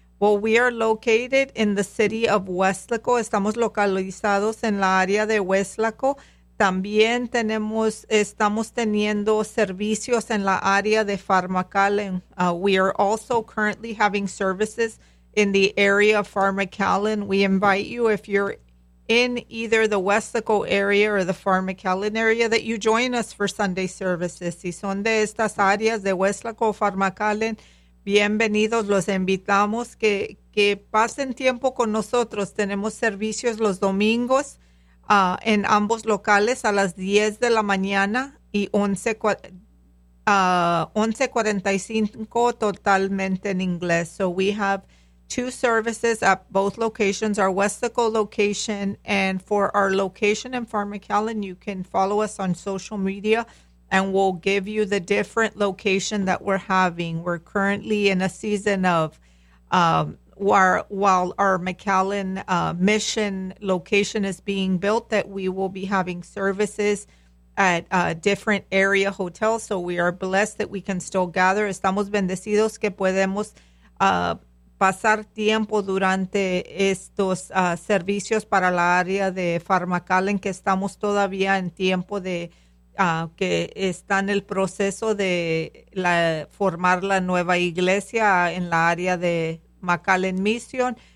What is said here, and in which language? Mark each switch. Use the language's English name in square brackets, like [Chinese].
[English] Well, we are located in the city of Weslaco. [Spanish] Estamos localizados en la área de Weslaco. También estamos teniendo servicios en la área de Pharmacallen. [English] We are also currently having services in the area of Pharmacallen. We invite you, if you're in either the Weslaco area or the Pharmacallen area, that you join us for Sunday services. [Spanish] Si son de estas áreas de Weslaco o Pharmacallen, bienvenidos. Los invitamos que pasen tiempo con nosotros. Tenemos servicios los domingos. En ambos locales a las 10 de la mañana y 11:45 totalmente en inglés. [English] So we have two services at both locations, our Weslaco location, and for our location in Pharmacallen, you can follow us on social media and we'll give you the different location that we're having. We're currently in a season of while our McAllen mission location is being built, that we will be having services at different area hotels. So we are blessed that we can still gather. [Spanish] Estamos bendecidos que podemos pasar tiempo durante estos servicios para la área de Pharmacallen, que estamos todavía en tiempo de que está en el proceso de formar la nueva iglesia en la área de McAllen Mission.